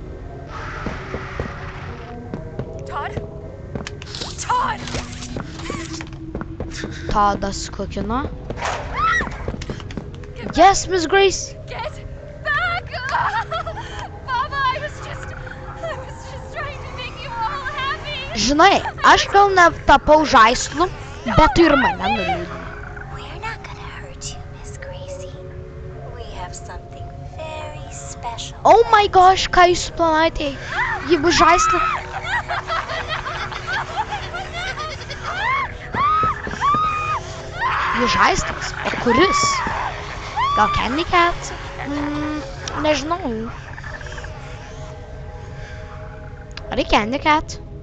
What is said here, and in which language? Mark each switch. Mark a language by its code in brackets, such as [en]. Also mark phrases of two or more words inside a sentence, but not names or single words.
[lt] Todd, Todd. Tadas kokina. Yes, Miss Grace. [en] Get back! Baba, I was just trying to make you all happy. [lt] Žinai, aš gal netapau žaislu, bet tu ir mane nuliūdinai. [en] We're not gonna hurt you, Miss Gracie. We have something very special. Oh my gosh, [lt] ką jūs planavote? Jeigu žaislą. Jų žaislas, o kuris? Gal Candy Cat? Nežinau. Ar į Candy Cat?